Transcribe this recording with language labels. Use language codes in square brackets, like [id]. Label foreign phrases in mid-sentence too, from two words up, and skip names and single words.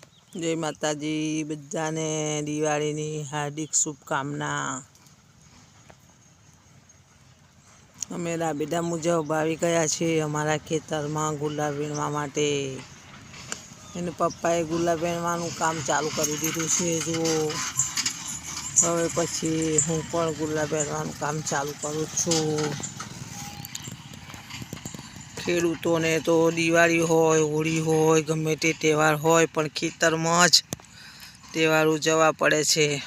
[gu] જય માતાજી બધાને દિવાળીની હાર્દિક શુભકામના। અમે રાબેદા મુજબ આવી ગયા છે અમારા ખેતરમાં ગુલાબ વીણવા માટે। એને પપ્પાએ ગુલાબ વીણવાનું કામ ચાલુ કરી દીધું છે। જુઓ હવે પછી હું પણ ગુલાબ વીણવાનું કામ ચાલુ કરું છું। ખેડૂતોને તો દિવાળી હોય હોળી હોય ગમે તે તહેવાર હોય પણ ખેતરમાં જ તહેવાર ઉજવવા પડે છે।